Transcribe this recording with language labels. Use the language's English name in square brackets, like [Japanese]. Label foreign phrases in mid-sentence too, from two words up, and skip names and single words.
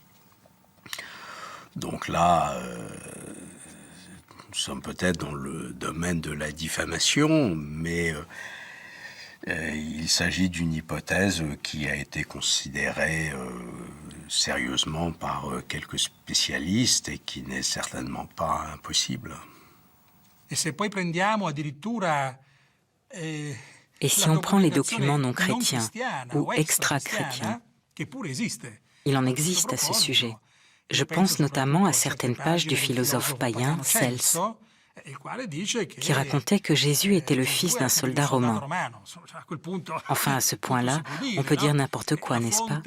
[French] Donc là, nous sommes peut-être dans le domaine de la diffamation, mais il s'agit d'une hypothèse qui a été considérée sérieusement par quelques spécialistes et qui n'est certainement pas impossible. [Italian] Et se poi prendiamo addirittura [French] Et si on prend les documents non chrétiens ou extra-chrétiens, il en existe à ce sujet. Je pense notamment à certaines pages du philosophe païen Cels, qui racontait que Jésus était le fils d'un soldat romain. Enfin, à ce point-là, on peut dire n'importe quoi, n'est-ce pas?